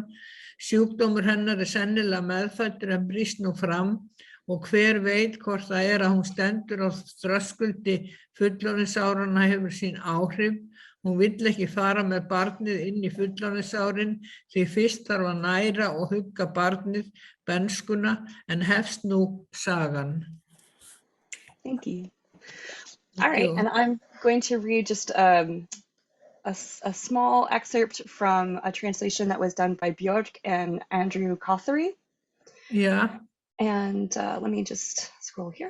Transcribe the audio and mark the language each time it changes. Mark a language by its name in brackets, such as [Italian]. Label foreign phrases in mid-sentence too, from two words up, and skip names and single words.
[Icelandic] Sjúkdómur hennar sennilega meðfæddur en brýst nú fram, og hver veit hvort það að hún stendur á þröskuldi fullorðinsáranna hefur sín áhrif. Hún vill ekki fara með barnið inn í fullorðinsárin, því fyrst þarf að næra og hugga barnið, bernskuna, en hefst nú sagan. [English] Thank you. All right, and I'm going to read just a small excerpt from a translation that was done by Björk and Andrew Cothery. Yeah. And let me just scroll here.